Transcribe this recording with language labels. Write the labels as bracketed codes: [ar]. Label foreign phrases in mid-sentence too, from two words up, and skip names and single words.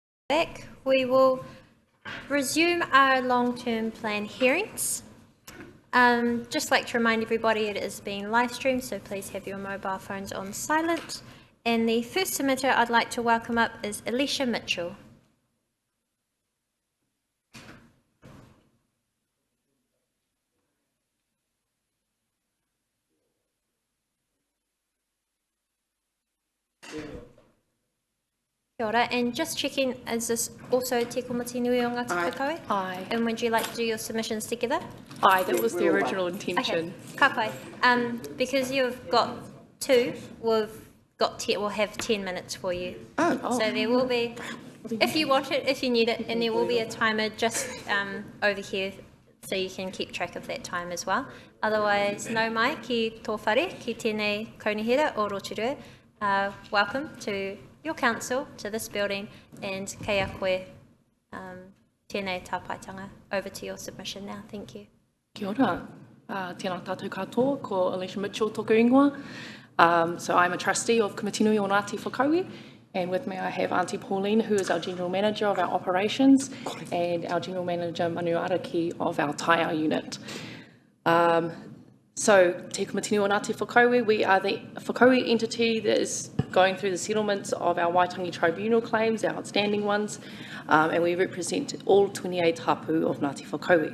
[en] Back, we will resume our long-term plan hearings. Just like to remind everybody it is being live streamed, so please have your mobile phones on silent. And the first submitter I'd like to welcome up is Alicia Mitchell. [mi] Kia ora, [en] and just checking, is this also Te Komati Nui o Ngāti Whakaue? Aye. And would you like to do your submissions together? Aye, that was the original intention. [mi] Okay, ka pai. [en] Because you've got two, we'll have 10 minutes for you. Oh. So there will be, if you want it, if you need it, and there will be a timer just over here, so you can keep track of that time as well. Otherwise, [mi] nau mai ki tō whare, ki tēnei kaunihira o Rotorua. [en] Welcome to your council, to this building, and [mi] kei a koe, tēnei tāpaitanga. [en] Over to your submission now. Thank you. [mi] Kia ora. Tēnā tātou katoa, ko Alicia Mitchell tōku ingoa. [en] So I'm a trustee of Komati Nui o Ngāti Whakaue, and with me I have Auntie Pauline, who is our General Manager of our operations, and our General Manager Manu Araki of our Taiao unit. So, Te Komati Nui o Ngāti Whakaue, we are the Whakaue entity that is going through the settlements of our Waitangi Tribunal claims, our outstanding ones, and we represent all 28 hapu of Ngāti Whakaue.